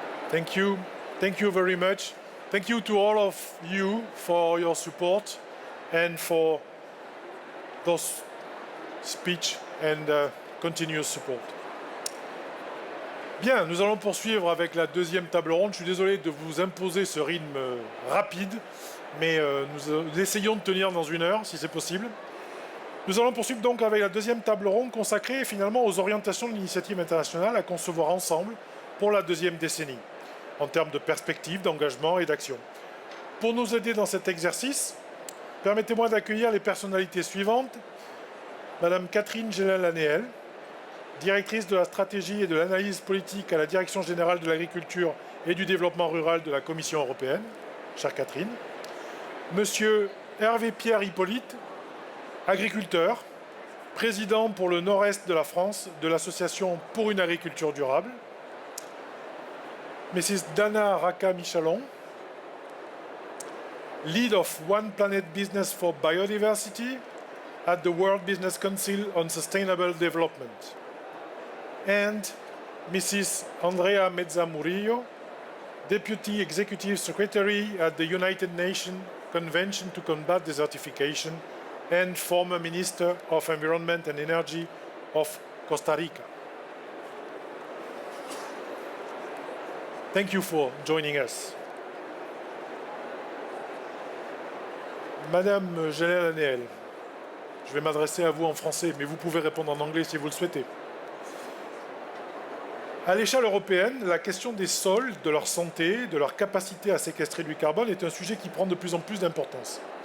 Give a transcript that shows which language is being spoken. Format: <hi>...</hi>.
<en>Thank you. Thank you very much. Thank you to all of you for your support and for those speech and continuous support.</en> <fr>Bien, nous allons poursuivre avec la deuxième table ronde. Je suis désolé de vous imposer ce rythme rapide, mais nous essayons de tenir dans 1 heure, si c'est possible. Nous allons poursuivre donc avec la deuxième table ronde consacrée finalement aux orientations de l'initiative internationale à concevoir ensemble pour la deuxième décennie, en termes de perspectives, d'engagement et d'action. Pour nous aider dans cet exercice, permettez-moi d'accueillir les personnalités suivantes. Madame Catherine Gelal-Lanéel, directrice de la stratégie et de l'analyse politique à la Direction générale de l'agriculture et du développement rural de la Commission européenne. Chère Catherine. Monsieur Hervé-Pierre Hippolyte, agriculteur, président pour le nord-est de la France de l'Association pour une agriculture durable.</fr> <en>Mrs. Dana Raka-Michalon, lead of One Planet Business for Biodiversity at the World Business Council on Sustainable Development. And Mrs. Andrea Mezza Murillo, Deputy Executive Secretary at the United Nations Convention to Combat Desertification and former Minister of Environment and Energy of Costa Rica. Thank you for joining us.</en> <fr>Madame Gelal-Lanéel, je vais m'adresser à vous en français, mais vous pouvez répondre en anglais si vous le souhaitez. À l'échelle européenne, la question des sols, de leur santé, de leur capacité à séquestrer du carbone est un sujet qui prend de plus en plus d'importance.</fr>